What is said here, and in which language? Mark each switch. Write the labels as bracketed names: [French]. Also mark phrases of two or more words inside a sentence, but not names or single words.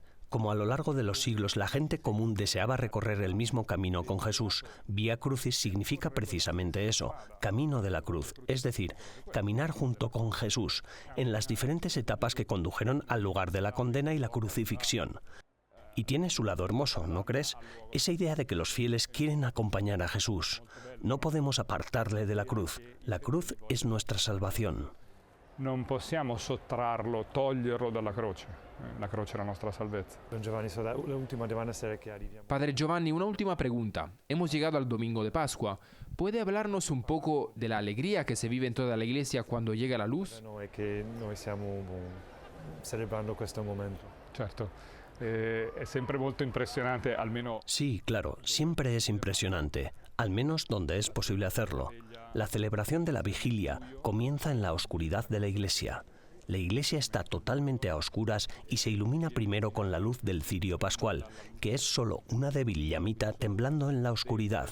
[Spanish] Como a lo largo de los siglos la gente común deseaba recorrer el mismo camino con Jesús, Vía Crucis significa precisamente eso, camino de la cruz, es decir, caminar junto con Jesús, en las diferentes etapas que condujeron al lugar de la condena y la crucifixión. Y tiene su lado hermoso, ¿no crees? Esa idea de que los fieles quieren acompañar a Jesús. No podemos apartarle de la cruz es nuestra salvación. [Italian] Non possiamo sottrarlo, toglierlo dalla croce. La croce è la nostra salvezza. Don Giovanni, l'ultima domanda è che arriviamo. [Spanish] Padre Giovanni, una última pregunta. Hemos llegado al domingo de Pascua. ¿Puede hablarnos un poco de la alegría que se vive en toda la iglesia cuando llega la luz? [Italian] È che noi stiamo celebrando questo momento. Certo. È sempre molto impressionante, almeno... [Spanish] Sí, claro, siempre es impresionante, al menos donde es posible hacerlo. La celebración de la vigilia comienza en la oscuridad de la iglesia. La iglesia está totalmente a oscuras y se ilumina primero con la luz del cirio pascual, que es solo una débil llamita temblando en la oscuridad.